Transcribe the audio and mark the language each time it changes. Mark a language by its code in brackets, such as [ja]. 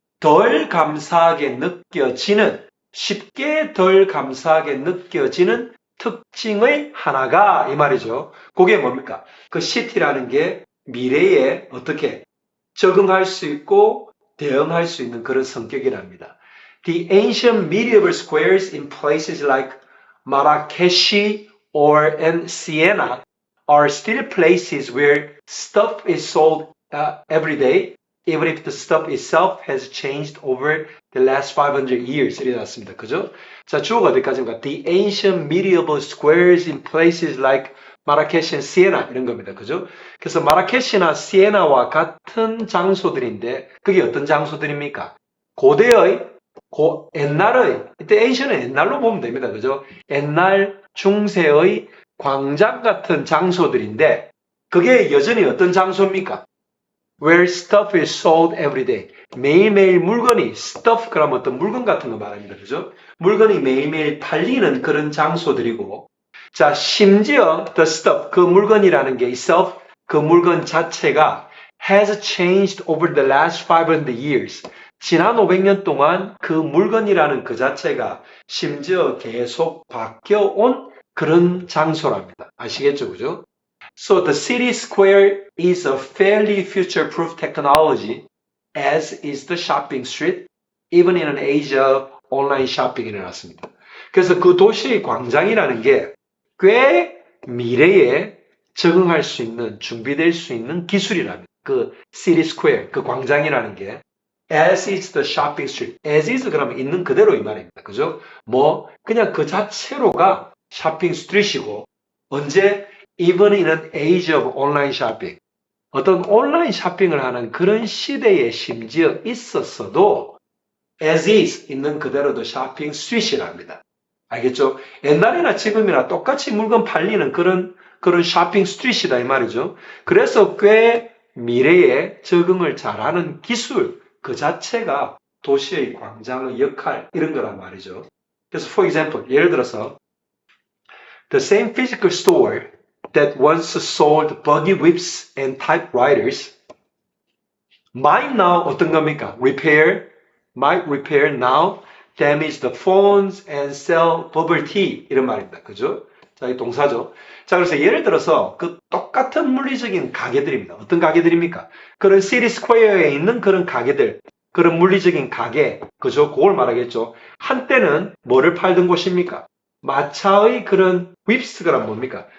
[ko] 덜 감사하게 느껴지는, 쉽게 덜 감사하게 느껴지는 특징의 하나가 이 말이죠. 그게 뭡니까? 그 시티라는 게 미래에 어떻게 적응할 수 있고 대응할 수 있는 그런 성격이랍니다. [en] The ancient medieval squares in places like Marrakesh or Siena are still places where stuff is sold every day, even if the stuff itself has changed over the last 500 years. [ko] 이렇게 나왔습니다. 그죠? 자, 주어가 어디까지인가? [en] The ancient medieval squares in places like Marrakesh and Siena [ko] 이런 겁니다. 그죠? 그래서 마라케시나 시에나와 같은 장소들인데 그게 어떤 장소들입니까? 고대의, 옛날의, 이때 ancient은 옛날로 보면 됩니다. 그죠? 옛날 중세의 광장 같은 장소들인데 그게 여전히 어떤 장소입니까? [en] Where stuff is sold every day. [ko] 매일매일 물건이, stuff 그러면 어떤 물건 같은 거 말합니다. 그죠? 물건이 매일매일 팔리는 그런 장소들이고, 자, 심지어 the stuff, 그 물건이라는 게 itself, 그 물건 자체가 [en] has changed over the last 500 years. [ko] 지난 500년 동안 그 물건이라는 그 자체가 심지어 계속 바뀌어온 그런 장소랍니다. 아시겠죠? 그죠? [en] So the city square is a fairly future-proof technology, as is the shopping street, even in an age of online shopping이 [ko] 일어났습니다. 그래서 그 도시의 광장이라는 게 꽤 미래에 적응할 수 있는, 준비될 수 있는 기술이랍니다. [en] 그 city square, [ko] 그 광장이라는 게 [en] as is the shopping street. [ko] as is 그러면 있는 그대로 이 말입니다. 그죠? 뭐 그냥 그 자체로가 쇼핑 스트리트이고, 언제? [en] Even in an age of online shopping. [ko] 어떤 온라인 쇼핑을 하는 그런 시대에 심지어 있었어도 as is 있는 그대로도 쇼핑 스트리트이랍니다. 알겠죠? 옛날이나 지금이나 똑같이 물건 팔리는 그런 쇼핑 스트리트이다 이 말이죠. 그래서 꽤 미래에 적응을 잘하는 기술 그 자체가 도시의 광장의 역할 이런 거란 말이죠. [en] 그래서 for example, [ko] 예를 들어서 [en] the same physical store that once sold buggy whips and typewriters might now [ko] 어떤 겁니까? [en] might repair now damage the phones and sell bubble tea [ko] 이런 말입니다. 그죠? 자, 이 동사죠. 자, 그래서 예를 들어서 그 똑같은 물리적인 가게들입니다. 어떤 가게들입니까? 그런 시티 스퀘어에 있는 그런 가게들, 그런 물리적인 가게, 그죠? 그걸 말하겠죠. 한때는 뭐를 팔던 곳입니까? 마차의 그런 윕스가 뭡니까?